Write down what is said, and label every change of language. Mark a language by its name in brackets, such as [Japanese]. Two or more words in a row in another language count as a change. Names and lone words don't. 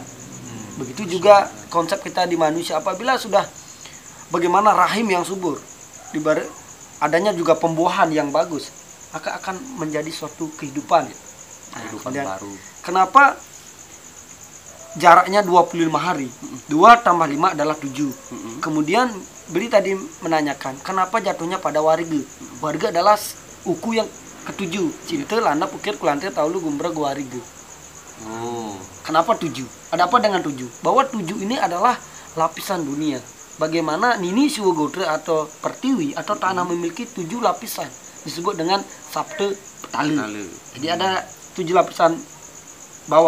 [Indonesian] Begitu juga konsep kita di manusia, apabila sudah bagaimana rahim yang subur, adanya juga pembuahan yang bagus, maka akan menjadi suatu kehidupan. Kehidupan baru. Kenapa jaraknya 25 hari? 2 tambah 5 adalah 7. Kemudian beliau tadi menanyakan, kenapa jatuhnya pada warga? Warga adalah uku yang ketujuh. Cinta lana pukir kulantir taulu gumbra guariga. Kenapa 7? Ada apa dengan 7? Bahwa 7 ini adalah lapisan dunia. Bagaimana Nini Siwagotri atau Pertiwi atau tanah memiliki 7 lapisan, disebut dengan Sapta Petala. Jadi ada 7 lapisan bawah.